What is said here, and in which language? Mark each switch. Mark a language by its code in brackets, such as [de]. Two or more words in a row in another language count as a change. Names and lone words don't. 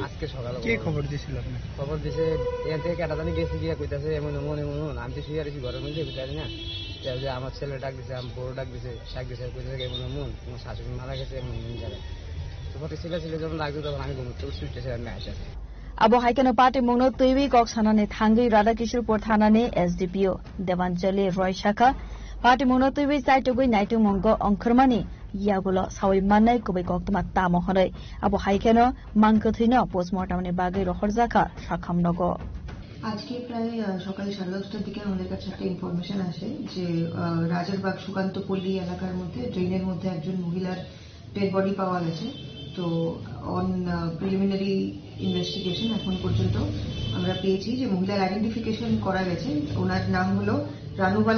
[bn] আজকে সকালে। কে খবর দিয়েছিল আপনি? খবর দিয়েছে এখান থেকে কেটা জানি গেছে গিয়া কইতাছে এমন আমি তো শুয়ে আছি ঘরের মধ্যে বুঝতে না যে আমার ছেলে ডাক দিছে আমার বড় ডাক দিছে কইতাছে এমন তোমার শাশুড়ি মারা গেছে এমন জায়গায় তোমার ছেলে যখন ডাক দিত তখন আমি ঘুমোতে ছুটতেছি আমি আসে [trp] Abo haikano party mongno tuiwi kok sanane thangi Radhakishorpur thanane SDPO Devanjali Roy Shaka party mongno tuiwi saitugui naitu mongo ongkhormani yagulo sawi manai kubai koktuma tamo honai abo haikano mangkthino postmortem ni bagai rohorjaka shakhamnogo [bn] আজকে প্রায় সকাল 10:30টার দিকে আমাদের কাছে একটা ইনফরমেশন আসে যে রাজারবাগ সুকান্তপল্লী এলাকার মধ্যে ড্রেনের মধ্যে একজন মহিলার [en] dead body [bn] পাওয়া গেছে তো [en] on preliminary investigation [bn] এখন পর্যন্ত আমরা পেয়েছি যে মহিলার আইডেন্টিফিকেশন করা গেছে ওনার নাম হলো রানুবালা